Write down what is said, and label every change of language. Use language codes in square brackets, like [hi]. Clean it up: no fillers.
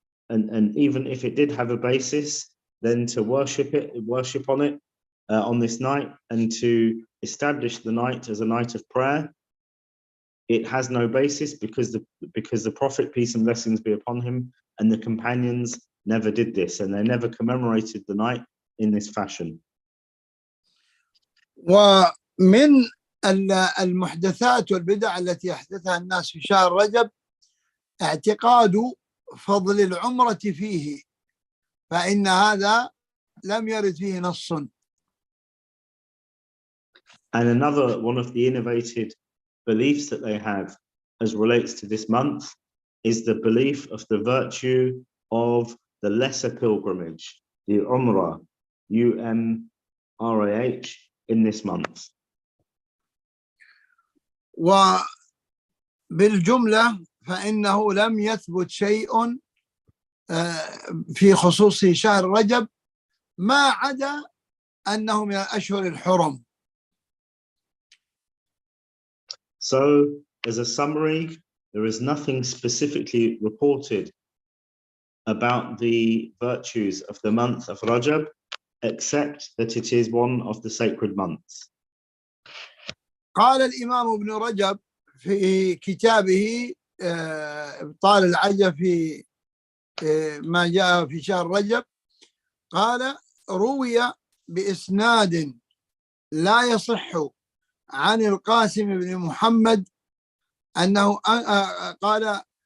[en] And even if it did have a basis, then to worship on it on this night, and to establish the night as a night of prayer, it has no basis, because the Prophet, peace and blessings be upon him, and the companions never did this, and they never commemorated the night in this fashion. [ar] ومن المحدثات والبدع التي أحدثها الناس في شهر رجب اعتقاد فضل العمرة فيه، فإن هذا لم يرد فيه نص. [en] And another one of the innovated beliefs that they have as relates to this month is the belief of the virtue of the lesser pilgrimage, the Umrah, UMRAH, in this month. [ar] وبالجملة فإنه لم يثبت شيء في خصوص شهر رجب ما عدا أنه من الأشهر الحرم. [en] So, as a summary, there is nothing specifically reported about the virtues of the month of Rajab, except that it is one of the sacred months. [ar] قال الإمام ابن رجب في كتابه إبطال العجب في ما جاء في شهر رجب، قال: روي بإسناد لا يصح عن القاسم بن محمد أنه قال